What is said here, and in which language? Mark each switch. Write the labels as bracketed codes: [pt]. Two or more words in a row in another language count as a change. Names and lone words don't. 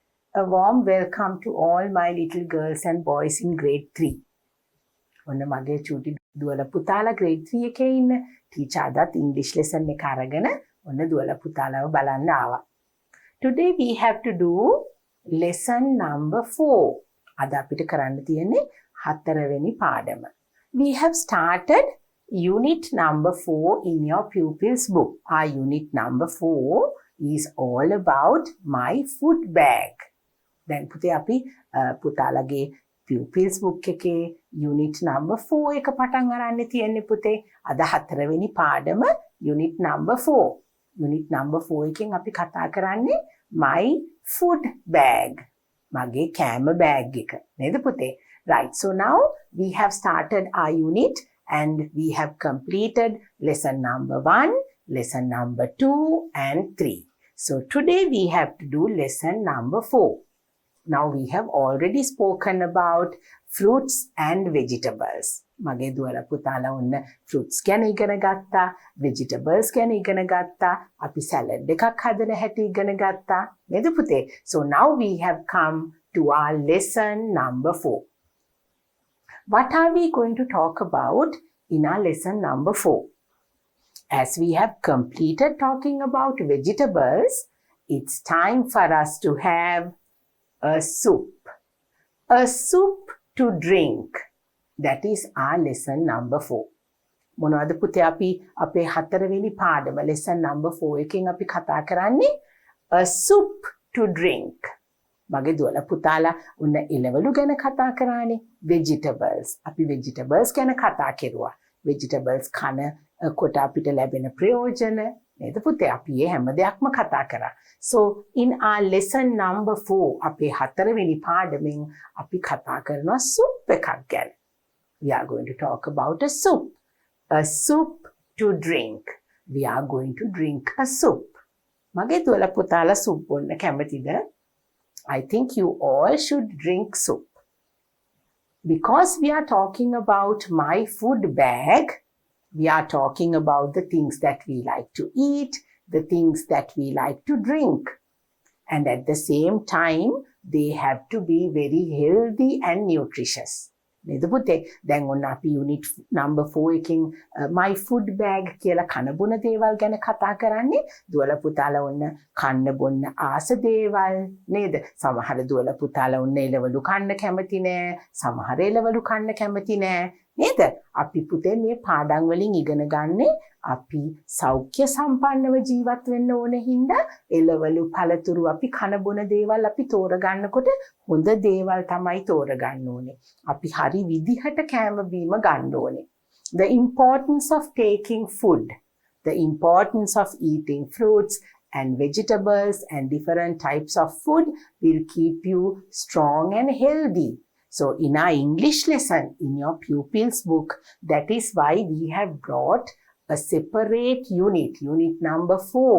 [en] A warm welcome to all my little girls and boys in grade 3. [si] ඔන්න මගේ චූටි දුවලා පුතාලා grade 3 එකේ ඉන්න ටීචර් අදත් [en] English lesson [si] එක අරගෙන ඔන්න දුවලා පුතාලාව බලන්න ආවා. [en] Today we have to do lesson number 4. [si] අද අපිට කරන්න තියෙන්නේ 4 වෙනි පාඩම. [en] We have started unit number 4 in your pupils book. Our unit number 4 is all about my food bag. [si] දැන් පුතේ අපි පුතාලගේ [en] pupils book [si] එකේ [en] unit number 4 [si] එක පටන් අරන් තියෙන්නේ පුතේ. අද 4 වෙනි පාඩම [en] unit number 4. unit number 4 [si] එකෙන් අපි කතා කරන්නේ [en] my food bag. [si] මගේ කෑම bag එක. නේද පුතේ? [en] Right. So now we have started our unit and we have completed lesson number 1, lesson number 2 and 3. So today we have to do lesson number 4. Now we have already spoken about fruits and vegetables. [si] මගේ දුවලා පුතාලා ඔන්න fruits ගැන ඉගෙන ගත්තා, vegetables ගැන ඉගෙන ගත්තා, අපි salad එකක් හදන හැටි ඉගෙන ගත්තා. නේද පුතේ? [en] So now we have come to our lesson number 4. What are we going to talk about in our lesson number 4? As we have completed talking about vegetables, it's time for us to have a soup. A soup to drink. That is our lesson number 4. [si] මොනවද පුතේ අපි අපේ 4 වෙනි පාඩම [en] lesson number 4 [si] එකෙන් අපි කතා කරන්නේ [en] a soup to drink. [si] මගේ දුවලා පුතාලා උන්න එළවලු ගැන කතා කරානේ. vegetables. අපි vegetables ගැන කතා කෙරුවා. vegetables කන කොට අපිට ලැබෙන ප්‍රයෝජන නේද පුතේ? අපි මේ හැම දෙයක්ම කතා කරා. [en] So in our lesson number 4 [si] අපේ 4 වෙනි පාඩමෙන් අපි කතා කරනවා soup එකක් ගැන. [en] We are going to talk about a soup. A soup to drink. We are going to drink a soup. [si] මගේ දුවලා පුතාලා soup බොන්න කැමතිද? [en] I think you all should drink soup. Because we are talking about my food bag, we are talking about the things that we like to eat, the things that we like to drink. And at the same time, they have to be very healthy and nutritious. [si] නේද පුතේ? දැන් ඔන්න අපි [en] unit number 4 [si] එකකින් [en] my food bag [si] කියලා කන බොන දේවල් ගැන කතා කරන්නේ. දුවලා පුතාලා ඔන්න කන්න බොන්න ආස දේවල් නේද? සමහර දුවලා පුතාලා ඔන්න එළවලු කන්න කැමති නෑ. සමහර එළවලු කන්න කැමති නෑ. නේද? අපි පුතේ මේ පාඩම් වලින් ඉගෙන ගන්නේ අපි සෞඛ්‍ය සම්පන්නව ජීවත් වෙන්න ඕන හින්දා එළවලු පළතුරු අපි කන බොන දේවල් අපි තෝරගන්නකොට හොඳ දේවල් තමයි තෝරගන්න ඕනේ. අපි හරි විදිහට කෑම බීම ගන්න ඕනේ. [en] The importance of taking food, the importance of eating fruits and vegetables and different types of food will keep you strong and healthy. So in our English lesson, in your pupils book, that is why we have brought a separate unit, unit number 4.